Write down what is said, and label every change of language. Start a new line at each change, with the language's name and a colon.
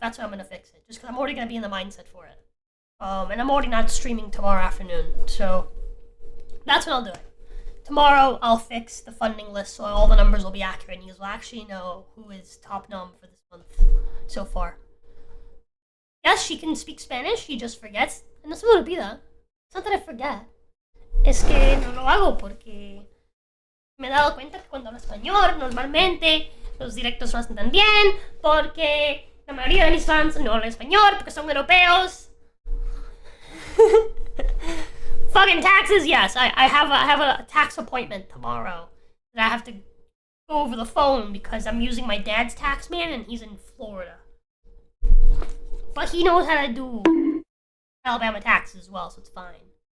English: That's when I'm gonna fix it. Just because I'm already gonna be in the mindset for it. And I'm already not streaming tomorrow afternoon, so that's when I'll do it. Tomorrow, I'll fix the funding list so all the numbers will be accurate and you will actually know who is top nom for this month so far. Yes, she can speak Spanish, she just forgets.
Spanish: No se me olvida.
English: It's not that I forget.
Spanish: Es que no lo hago porque me he dado cuenta que cuando hablo español, normalmente los directos no hacen tan bien porque la mayoría de mis fans no hablan español porque son europeos.
English: Fucking taxes, yes. I have a tax appointment tomorrow that I have to go over the phone because I'm using my dad's tax man and he's in Florida. But he knows how to do Alabama taxes as well, so it's fine.